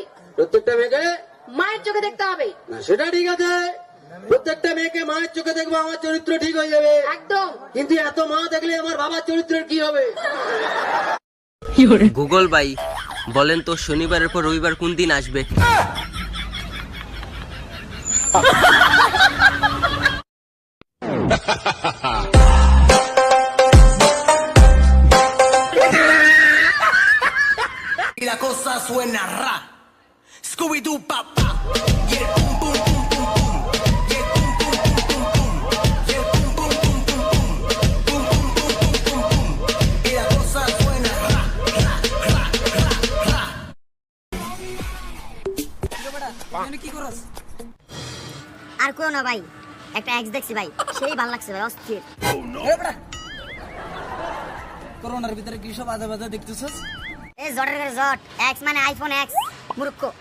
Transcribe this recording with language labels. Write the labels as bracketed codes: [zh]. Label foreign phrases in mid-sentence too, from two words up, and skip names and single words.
[bn] প্রত্যেকটা মেয়েকে মায়ের চোখে দেখতে হবে। না সেটা ঠিক আছে, প্রত্যেকটা মেয়েকে মায়ের চোখে দেখবো, আমার চরিত্র ঠিক হয়ে যাবে একদম। কিন্তু এত মা দেখলে আমার বাবার চরিত্রের কি হবে? গুগল ভাই বলেন তো শনিবারের পর রবিবার কোন দিন আসবে? [es] La cosa suena ra, Scooby Doo papá, y el pum pum pum pum pum, y el pum pum pum pum pum, y el pum pum pum pum pum, pum pum pum pum pum pum, y la cosa suena ra ra ra ra ra. [bn] আর কেউ না ভাই, একটা এক্স দেখছি ভাই, সেই ভালো লাগছে ভাই, অস্থির। করোনার ভিতরে কি সব আজে বাজে দেখতেছস? এই জটের করে জট, এক্স মানে আইফোন এক্স, মূর্খ।